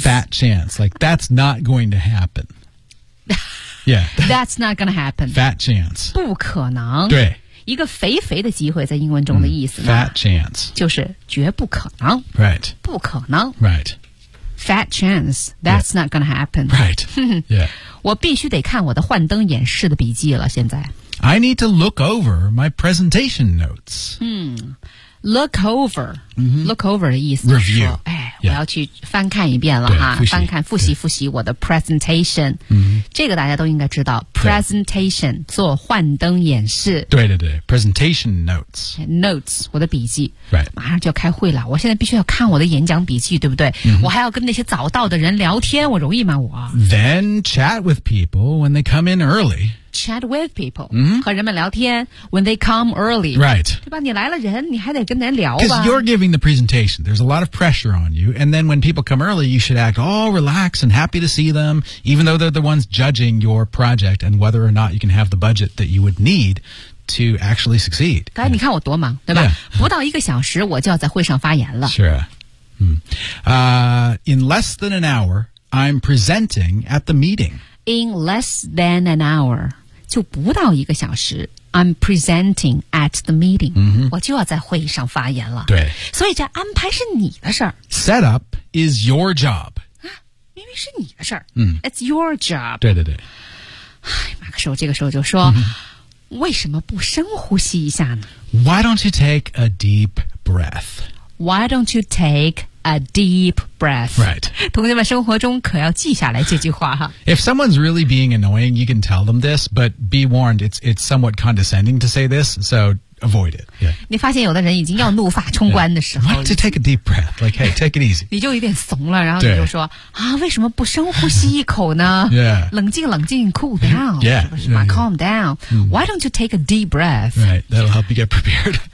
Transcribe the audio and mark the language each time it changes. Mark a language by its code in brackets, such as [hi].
[en] fat chance like that's not going to happen yeah that's not gonna happen fat chance [zh] 不可能对一个肥肥的机会在英文中的意思呢、 [en] fat chance [zh] 就是绝不可能 [en] right [zh] 不可能 [en] right fat chance that's、yeah. not gonna happen right yeah [zh] 我必须得看我的幻灯演示的笔记了现在 [en] I need to look over my presentation notes Look over,、 mm-hmm. [zh] look over 的意思就是说、 [en] Review. [zh] 哎、yeah. 我要去翻看一遍了哈翻看复习复习我的 presentation、 mm-hmm. 这个大家都应该知道 presentation 做幻灯演示 [en] 对对对 presentation notes [zh] notes 我的笔记、 [en] right. [zh] 马上就要开会了我现在必须要看我的演讲笔记对不对、 mm-hmm. 我还要跟那些早到的人聊天我容易吗我 [en] Then chat with people when they come in early Chat with people、 mm-hmm. [zh] 和人们聊天 [en] when they come early right [zh] 对吧你来了人你还得跟人聊吧 [en] because you're giving the presentation there's a lot of pressure on you and then when people come early you should act all relaxed and happy to see them even though they're the ones judging your project and whether or not you can have the budget that you would need to actually succeed [zh] 刚才你看我多忙对吧、 [en] yeah. [zh] 不到一个小时我就要在会上发言了 [en] sure、in less than an hour I'm presenting at the meeting in less than an hour [zh] 就不到一个小时 [en] I'm presenting at the meeting、 mm-hmm. [zh] 我就要在会议上发言了对所以这安排是你的事儿 [en] Set up is your job、 [zh] 啊、明明是你的事儿、 mm. [en] It's your job [zh] 对对对唉马克说这个时候就说、mm-hmm. 为什么不深呼吸一下呢 [en] Why don't you take a deep breath Why don't you take a deep breath Right [zh] 同学们生活中可要记下来这句话哈 [en] If someone's really being annoying, you can tell them this, but be warned, it's somewhat condescending to say this, so avoid it. Yeah. [zh] 你发现有的人已经要怒发冲冠的时候 [en] Want to take a deep breath. Like, hey, take it easy. [zh] 你就有点怂了，然后你就说啊，为什么不深呼吸一口呢？ [en] Yeah. [zh] 冷静冷静 [en] cool down. Yeah. [zh] 是不是嘛 [en] calm down. Why don't you take a deep breath? Right. That'll help you get prepared.